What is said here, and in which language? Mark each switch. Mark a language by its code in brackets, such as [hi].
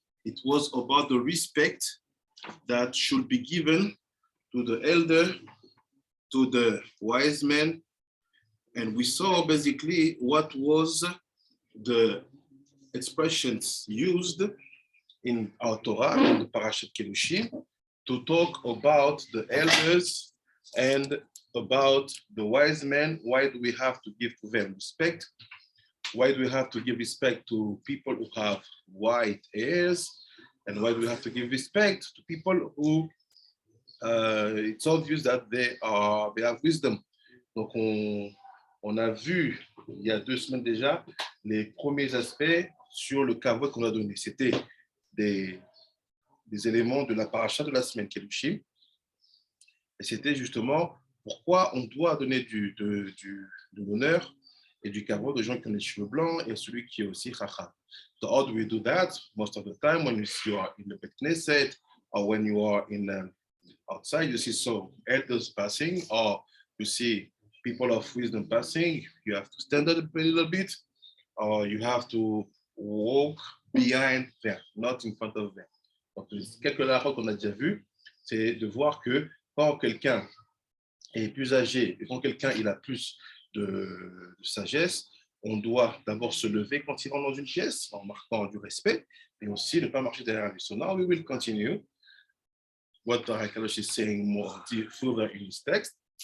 [en] It was about the respect that should be given to the elder, to the wise men, and we saw basically what was the expressions used in our Torah, in the Parashat Kedoshim, to talk about the elders and about the wise men. Why do we have to give to them respect? Why do we have to give respect to people who have white hairs? And why do we have to give respect to people who it's obvious that they have wisdom? [fr] Donc on a vu il y a 2 semaines déjà les premiers aspects sur le kavod qu'on a donné. C'était des éléments de la paracha de la semaine Kedoshim. Et c'était justement pourquoi on doit donner de l'honneur et du kavod aux gens qui ont les cheveux blancs et celui qui est aussi chacham. [en] So how do we do that? Most of the time when you are in the Bet Knesset or when you are in outside, you see some elders passing or you see people of wisdom passing, you have to stand up a little bit or you have to walk behind them, not in front of them. [fr] Donc, quelques halachot qu'on a déjà vu, c'est de voir que quand quelqu'un est plus âgé et quand quelqu'un il a plus de sagesse, on doit d'abord se lever quand il rentre dans une pièce en marquant du respect et aussi ne pas marcher derrière lui. [en] So now we will continue what Kadosh is saying more further in his text.